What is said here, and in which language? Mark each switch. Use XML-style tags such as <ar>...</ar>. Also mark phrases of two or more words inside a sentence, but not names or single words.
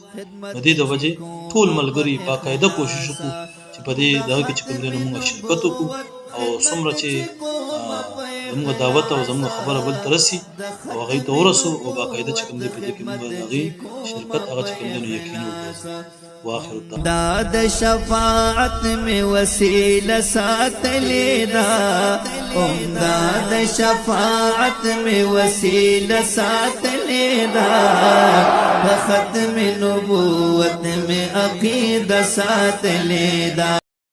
<ps>د دې د وجې ټول ملګري باقاعده کوشش وکړو چې په دې دغه کې چې کوم دی نو موږ شرکت وکړو، او څومره چې زموږ دعوت او زموږ خبره بل ته رسي او هغوی ته ورسو، او باقاعده چې کوم دی په دې کې موږ د هغې شرکت هغه چې کوم دی نو یقیني وکړو. واخر دا د شفاعت می وسیله ساتلې دا دا د شفاعت می وسیله ساتلې ساتلی دا په ختم نبوت</ps> <ur>میں عقیدہ</ur> <ps>ساتلی دا</ps>